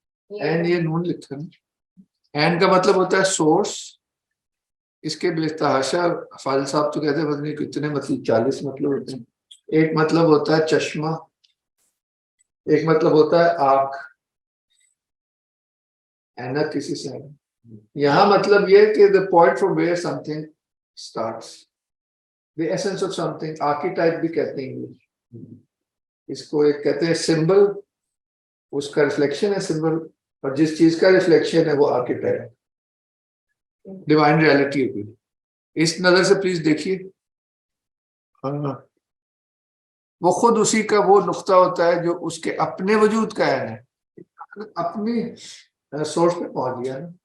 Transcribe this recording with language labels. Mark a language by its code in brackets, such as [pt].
[ur] عین یہ نون لکھا نا. عین کا مطلب ہوتا ہے سورس. اس کے بے تحاشا فاضل صاحب تو کہتے ہیں پتہ نہیں کتنے مطلب 40 مطلب ہوتے ہیں. ایک مطلب ہوتا ہے چشمہ، ایک مطلب ہوتا ہے آنکھ، اینک کسی سے. یہاں مطلب یہ کہ [en] the point from where something starts, the essence of something. [ur] archetype بھی کہتے ہیں انگلش اس کو. ایک کہتے ہیں سمبل، اس کا ریفلیکشن ہے سمبل، اور جس چیز کا ریفلیکشن ہے وہ آرکیٹائپ، ڈیوائن ریالٹی ہے. اس نظر سے پلیز دیکھیے، وہ خود اسی کا وہ نقطہ ہوتا ہے جو اس کے اپنے وجود کا ہے، اپنی سورس پہ پہنچ گیا.